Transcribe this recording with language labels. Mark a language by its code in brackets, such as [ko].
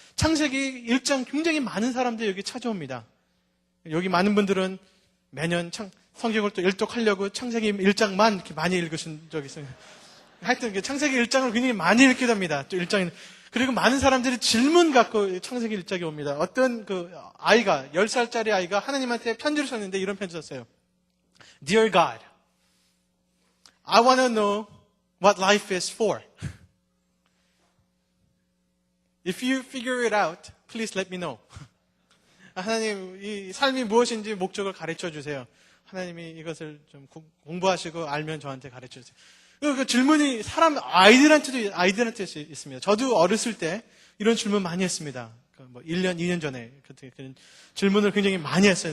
[ko] 창세기 1장 굉장히 많은 사람들이 여기 찾아옵니다. 여기 많은 분들은 매년 성경을 또 일독하려고 창세기 1장만 이렇게 많이 읽으신 적이 있어요. 하여튼 창세기 1장을 굉장히 많이 읽게 됩니다. 또 1장. 그리고 많은 사람들이 질문 갖고 창세기 1장에 옵니다. 어떤 아이가, 10살짜리 아이가 하나님한테 편지를 썼는데 이런 편지 썼어요. [en] Dear God, I want to know what life is for. If you figure it out, please let me know. [ko] 하나님, 이 삶이 무엇인지 목적을 가르쳐 주세요. 하나님이 이것을 좀 공부하시고 알면 저한테 가르쳐 주세요. 그 질문이 아이들한테도 있습니다. 저도 어렸을 때 이런 질문 많이 했습니다. 1년, 2년 전에 그런 질문을 굉장히 많이 했어요.